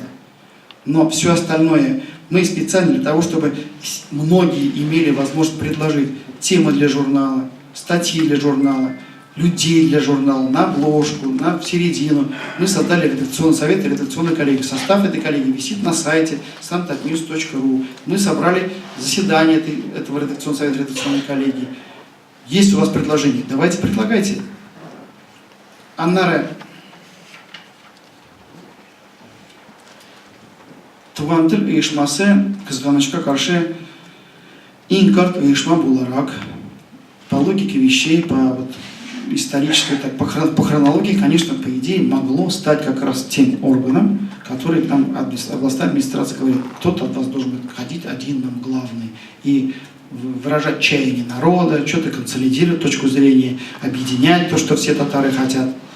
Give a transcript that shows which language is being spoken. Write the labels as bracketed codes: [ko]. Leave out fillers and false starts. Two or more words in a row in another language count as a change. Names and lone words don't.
[ru] Но все остальное мы специально для того, чтобы многие имели возможность предложить темы для журнала, статьи для журнала, людей для журнала, на обложку, в середину. Мы создали редакционный совет и редакционную коллегию. Состав этой коллегии висит на сайте samtatnews.ru. Мы собрали заседание этого редакционного совета, редакционной коллегии. Есть у вас предложения? Давайте предлагайте. [tt] Аннара. Туган тил оешмасы кызганычка каршы ең карт оешма буларак, [ru] по логике вещей, по исторической, по хронологии, конечно, по идее, могло стать как раз тем органом, который там областная администрация говорит, кто-то от вас должен быть ходить один, нам главный, и выражать чаяние народа, что-то консолидировать точку зрения, объединять то, что все татары хотят.